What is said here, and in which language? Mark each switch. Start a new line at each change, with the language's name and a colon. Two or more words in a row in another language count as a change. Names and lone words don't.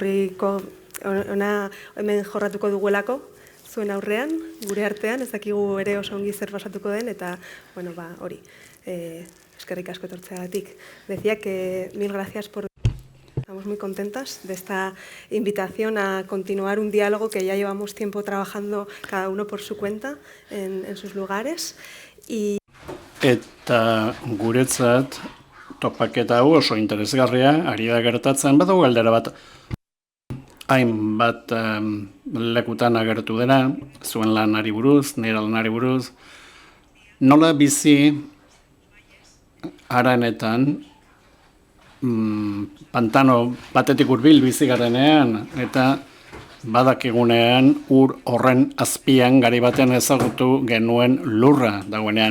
Basque: hemen jorratuko duguelako, zuen aurrean, gure artean, ez dakigu ere oso ongi zer pasatuko den, eta, bueno, hori, eskerrik asko etortzeagatik.
Spanish: Decía que mil gracias por... Estamos muy contentas de esta invitación a continuar un diálogo que ya llevamos tiempo trabajando cada uno por su cuenta en sus lugares.
Basque: Eta guretzat topaketa hau oso interesgarria, ari da gertatzen badago galdera bat. Hainbat lekutan agertu dena, zuen lanari buruz, nire lanari buruz. Nola bizi haranetan, pantano batetik hurbil bizi garenean, eta badakigunean ur horren azpian gari batean ezagutu genuen lurra dagoenean.